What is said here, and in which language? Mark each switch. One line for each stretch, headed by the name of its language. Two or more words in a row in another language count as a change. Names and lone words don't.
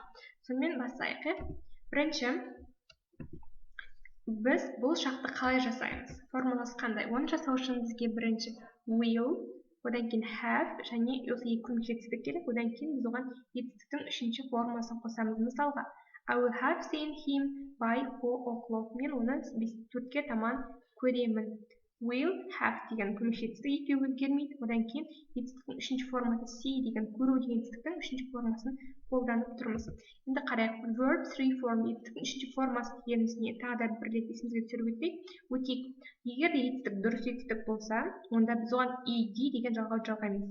Kazakh: Сонымен бастайық. Бірінші, біз бұл шақты қалай жасаймыз? Формуласы қандай? Оны жасау үшін бізге бірінші will, одан кейін have және осы екі көмекші керек. Одан кейін біз оған етістіктің үшінші формасын қосамыз. Мысалға,
English: I will have seen him by 4 o'clock.
Kazakh: Мен оны 4-ке таман көремін.
English: Will have
Kazakh: деген көмекші етістік екеуі өзгермейді. Одан кейін етістіктің үшінші формасы see деген көру деген етістіктің үшінші формасын қолданып тұрмыз. Енді қарайық.
English: Verb 3 form
Kazakh: етістіктің үшінші формасы дегеніміз не? Тағы да бір рет есімізге түсіріп өтейік. Егер етістік дұрыс етістік болса, онда біз оған ed деген жалғау жалғаймыз.